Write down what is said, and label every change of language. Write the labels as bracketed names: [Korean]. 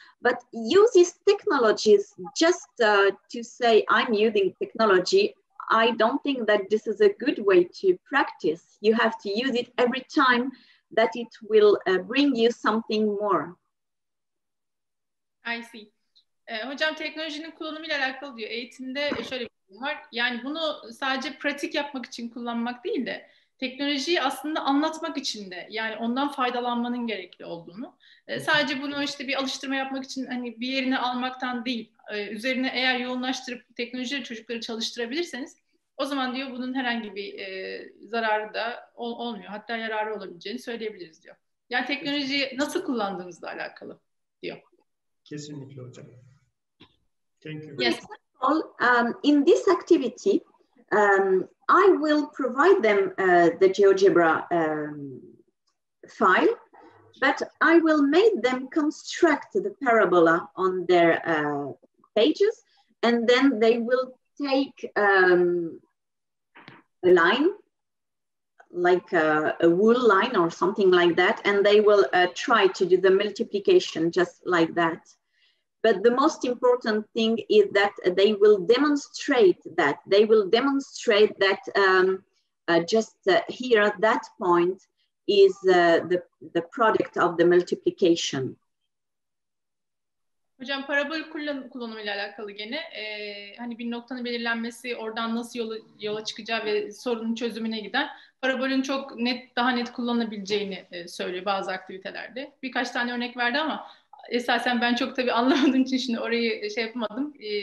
[English] But use these technologies just to say, I'm using technology. I don't think that this is a good way to practice. You have to use it every time that it will bring you something more. I see. [Turkish] Hocam teknolojinin kullanımıyla alakalı diyor. Eğitimde şöyle bir durum var. Yani bunu sadece pratik yapmak için kullanmak değil de teknolojiyi aslında anlatmak için de, yani ondan faydalanmanın gerekli olduğunu. Sadece bunu işte bir alıştırma yapmak için hani bir yerine almaktan değil, üzerine eğer yoğunlaştırıp teknolojiyle çocukları çalıştırabilirseniz o zaman diyor bunun herhangi bir zararı da olmuyor. Hatta yararı olabileceğini söyleyebiliriz diyor. Yani teknolojiyi nasıl kullandığınızla alakalı diyor. Kesinlikle hocam. [English] Thank you. Yes. In this activity, I will provide them the GeoGebra file, but I will make them construct the parabola on their pages, and then they will take a line, like a wool line or something like that, and they will try to do the multiplication just like that. But the most important thing is that they will demonstrate that. They will demonstrate that just here at that point is the product of the multiplication. [Turkish] Hocam parabol kullanımıyla alakalı gene hani bir noktanın belirlenmesi, oradan nasıl yola çıkacağı ve sorunun çözümüne giden parabolün çok daha net kullanılabileceğini söylüyor bazı aktivitelerde. Birkaç tane örnek verdi ama esasen ben çok tabii anlamadığım için şimdi orayı şey yapamadım.